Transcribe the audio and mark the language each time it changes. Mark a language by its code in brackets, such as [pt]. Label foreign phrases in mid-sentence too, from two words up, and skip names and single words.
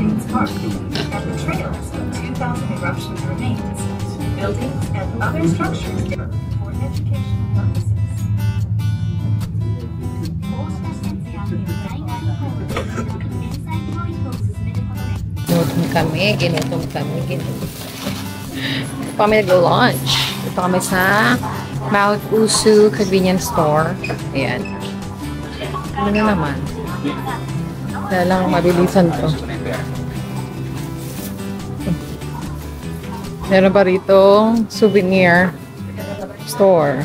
[en] Buildings and other structures for educational purposes. [ja] こうした施設や災害遺構で減災教育を進めることで [tl] Ginutom kami. Ito kami nag-lunch. Ito kami sa Mount Usu Convenience Store. Ayan. Ano na naman? Kaya lang mabilisan to. Meron pa rito [en] souvenir store.